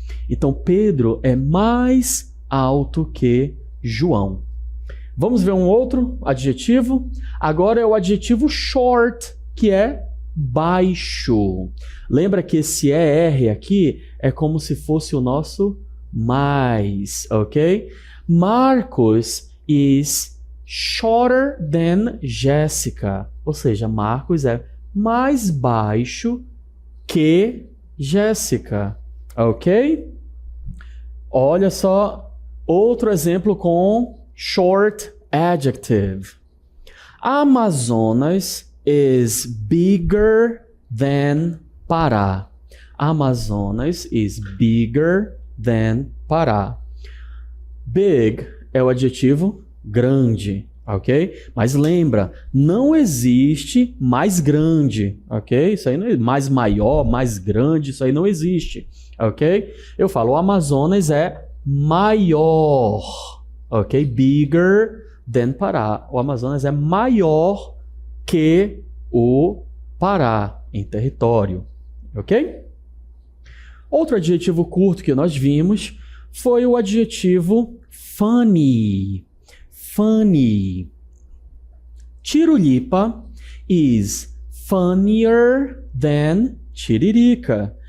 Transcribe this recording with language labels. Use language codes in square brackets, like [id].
[pt] Então, Pedro é mais alto que João. Vamos ver um outro adjetivo? Agora é o adjetivo short, que é baixo. Lembra que esse ER aqui é como se fosse o nosso mais, ok? [en] Marcos is shorter than Jessica. [pt] Ou seja, Marcos é mais baixo que Jéssica, ok? Olha só, outro exemplo com short adjective. [en] Amazonas is bigger than Pará. Amazonas is bigger than Pará. [pt] Big é o adjetivo grande, ok? Mas lembra, não existe mais grande, ok? Isso aí não é mais maior, mais grande, isso aí não existe, ok? Eu falo, o Amazonas é maior, ok? [en] Bigger than Pará. [pt] O Amazonas é maior que o Pará em território, ok? Outro adjetivo curto que nós vimos foi o adjetivo funny. [en] Funny. Tirulipa is funnier than Tiririca.